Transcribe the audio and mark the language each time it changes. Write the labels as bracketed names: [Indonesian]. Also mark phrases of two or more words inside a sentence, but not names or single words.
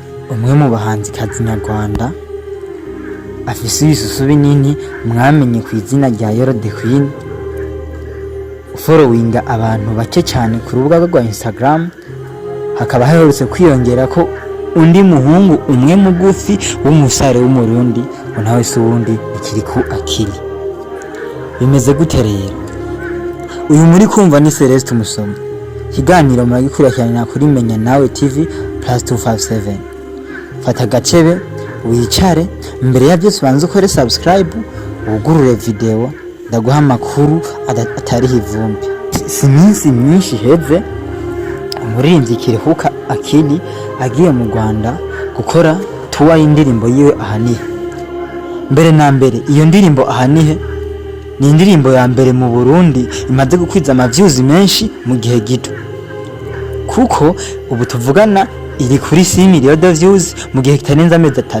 [Rundi] umwe mu bahanzikazi nyarwanda afise ibisusu binini mwamenye ku izina rya Yoro the Queen, followinga abantu bake cyane ku rubuga rwa Instagram. Hakaba haherutse kwiyongera ko undi muhungu umwe mugufi w'umusare w'umurundi nawe se uwundi Ikiriku Akili. Bimeze gute rero? Uyu muri kumva ni Celeste Musomyi. Kiganiro muragikurikirana kuri Menya Nawe TV +257. Fata gacebe wicare, mbere ya byose banze ukore subscribe, ugurure video, ndaguha amakuru atari hivumbi. Si minsi myinshi heze umuririmbyi Ikiriku Akili agiye mu Rwanda gukora tuwa y'indirimbo yiwe Ahanihe. Mbere na mbere iyo ndirimbo Ahanihe ni indirimbo ya mbere mu Burundi imaze gukwiza views menshi mu gihe gito, kuko ubu tuvugana iri kuri 6 [English] million views [Rundi] mu gihe kitarenze amezi 3.